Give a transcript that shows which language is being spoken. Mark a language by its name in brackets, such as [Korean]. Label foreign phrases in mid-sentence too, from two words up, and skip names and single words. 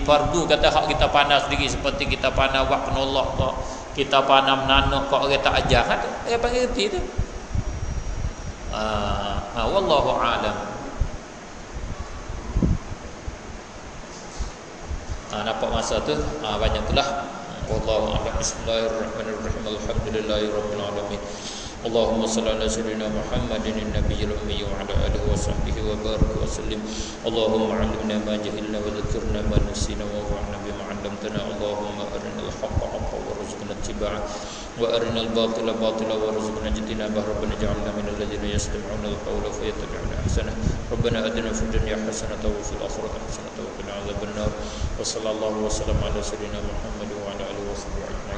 [Malay] Fardu kata hak kita pandai sendiri, seperti kita pandai buat penolak kok, kita pandai menanuk kok orang tak ajar. Dia panggil reti tu. [Arabic] والله أعلم. [Malay] Nampak masa tu banyak itulah. [Arabic] والله أعلم. بسم الله الرحمن الرحيم. الحمد لله رب العالمين. اللهم صل على سيدنا محمد النبي الأمي وعلى آله وصحبه وبارك وسلم. اللهم علمنا ما جهلنا وذكرنا ما نسينا وانفعنا بما علمتنا. اللهم أرنا الحق حقا وارزقنا اتباعه وأرنا الباطل باطلا وارزقنا اجتنابه. ربنا اجعلنا من الذين يستمعون القول فيتبعون أحسنه. ربنا آتنا في الدنيا حسنة وفي الآخرة حسنة وقنا عذاب النار. وصلى الله وسلم على سيدنا محمد وعلى آله وصحبه أجمعين.